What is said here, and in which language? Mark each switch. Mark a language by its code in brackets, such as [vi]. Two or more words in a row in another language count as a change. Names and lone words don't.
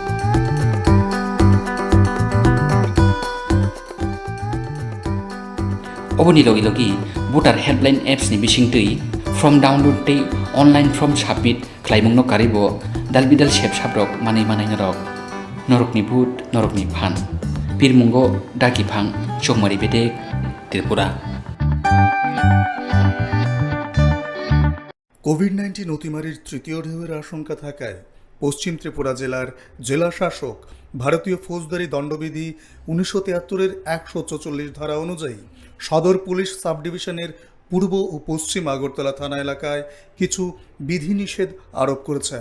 [trp] oboni logi logi [en] voter helpline apps [trp] ni bisingtui [en] from download [trp] tei [en] online from submit [trp] khlaimung no karibo dalbidal shep sabrok manai norok norokni voot norokni phan pirmungo daki phang chongmari bedek Tripura [bn] কোভিড-19 অতিমারির তৃতীয় ঢেউয়ের আশঙ্কা থাকায় পশ্চিম ত্রিপুরা জেলার জেলা শাসক ভারতীয় ফৌজদারি দণ্ডবিধি 1973-এর 144 ধারা অনুযায়ী সদর পুলিশ সাব ডিভিশনের পূর্ব ও পশ্চিম আগরতলা থানা এলাকায় কিছু বিধিনিষেধ আরোপ করেছেন।